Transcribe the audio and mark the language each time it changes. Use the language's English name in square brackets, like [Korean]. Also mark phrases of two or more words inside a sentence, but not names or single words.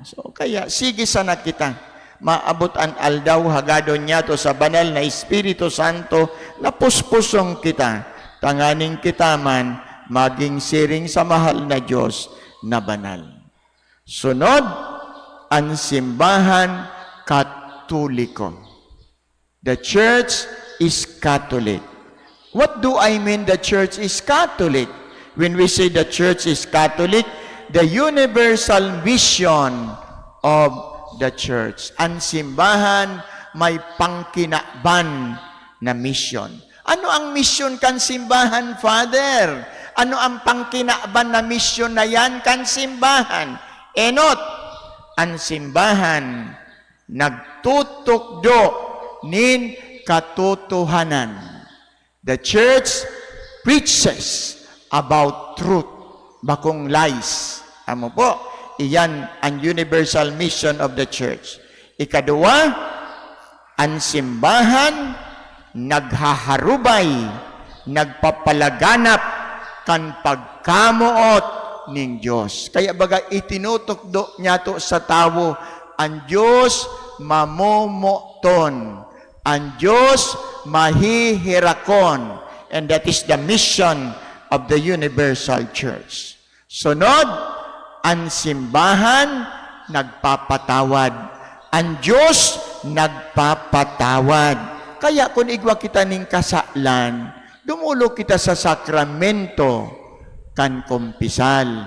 [Bikol] So, kaya, sige sana kita maabot ang aldaw hagadon niya to sa banal na Espiritu Santo na puspusong kita. Tanganing kita man maging siring sa mahal na Diyos na banal. Sunod, ang simbahan Katoliko. [English] The church is Catholic. What do I mean the church is Catholic? When we say the church is Catholic, the universal vision of the church. [Bikol] Ang simbahan may pangkinakban na mission. Ano ang mission kan simbahan, Father? Ano ang pangkinakban na mission na yan kan simbahan? Enot, ang simbahan nagtutukdo nin katotohanan. [English] The church preaches about truth, [Bikol] bakong lies. Amo po, iyan ang [English] universal mission of the church. [Bikol] Ikadua, ang simbahan naghaharubay, nagpapalaganap kan pagkamuot ning Diyos. Kaya baga itinutukdo niya to sa tao, ang Diyos mamomoton, ang Diyos mahihirakon, [English] and that is the mission of the universal church. [Bikol] Sunod, ang simbahan nagpapatawad. Ang Diyos nagpapatawad. Kaya kung igwa kita ning kasalan, dumulo kita sa sakramento kan kumpisal.